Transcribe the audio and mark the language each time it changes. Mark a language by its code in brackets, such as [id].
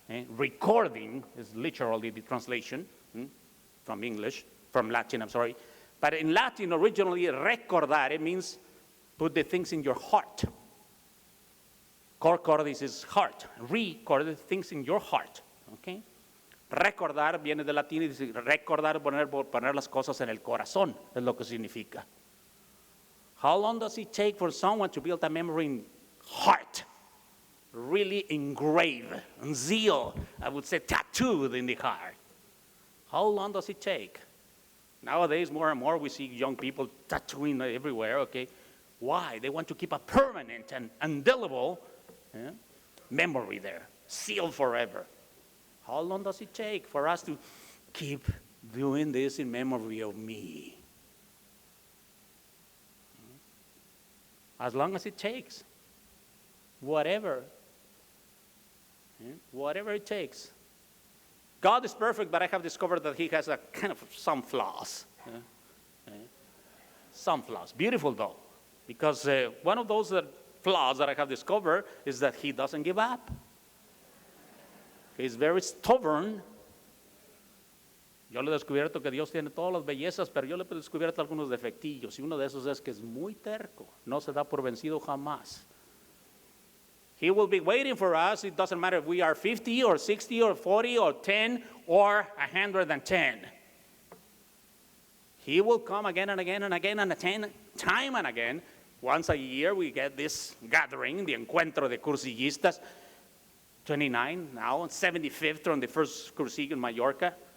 [en] Recording is literally the translation from English, from Latin, I'm sorry. But in Latin, originally, recordar, it means put the things in your heart. Cor cordis is heart. Record things in your heart. Okay? [es] Recordar viene del latín y dice recordar, poner las cosas en el corazón, es lo que significa. [en] How long does it take for someone to build a memory in heart? Really engraved, and zeal, I would say tattooed in the heart. How long does it take? Nowadays, more and more, we see young people tattooing everywhere, okay? Why? They want to keep a permanent and indelible memory there, sealed forever. How long does it take for us to keep doing this in memory of me? As long as it takes. Whatever. Whatever it takes. God is perfect, but I have discovered that he has a kind of some flaws. Some flaws. Beautiful, though. Because one of those flaws that I have discovered is that he doesn't give up. He's very stubborn. [es] Yo le he descubierto que Dios tiene todas las bellezas, pero yo le he descubierto algunos defectillos. Y uno de esos es que es muy terco. No se da por vencido jamás. [en] He will be waiting for us. It doesn't matter if we are 50 or 60 or 40 or 10 or 110. He will come again and again and again and again, time and again. Once a year we get this gathering, the Encuentro de Cursillistas, 29 now, 75th on the First Cursillo in Mallorca.